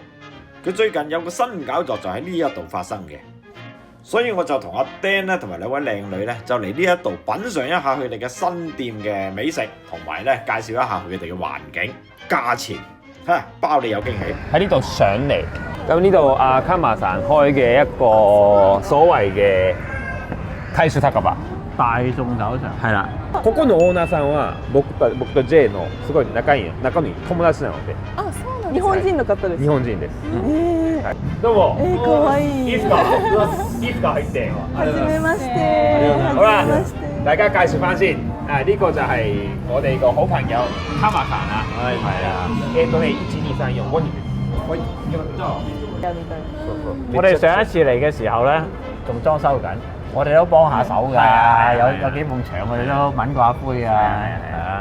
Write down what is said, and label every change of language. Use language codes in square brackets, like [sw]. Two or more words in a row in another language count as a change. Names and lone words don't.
[yue] 佢最近有個新搞作就喺呢一度發生嘅，所以我就同阿 Dan 咧同埋兩位靚女咧就嚟呢一度品嚐一下佢哋嘅新店嘅美食，同埋咧介紹一下佢哋嘅環境、價錢，包你有驚喜。喺呢度上嚟，咁呢度阿卡馬神開嘅一個所謂嘅大衆酒場。大眾酒場係啦。 [ja] ここのオーナーさんは僕と J のすごい仲いい友達なので。あ、そうなんです。日本人の方です。日本人です。はい、どうも。可愛い。いいですか？いいですか？入って。はじめまして。 [yue] 好啦，大家介紹翻先。呢個就係我哋個好朋友卡馬神啊。係啊。1、2、3、4、 [ja] 5人です。 [yue] 喂，我哋上一次嚟嘅時候咧，仲裝修緊，我哋都幫下手㗎，有幾埲牆我哋都揾過下灰啊，係啊，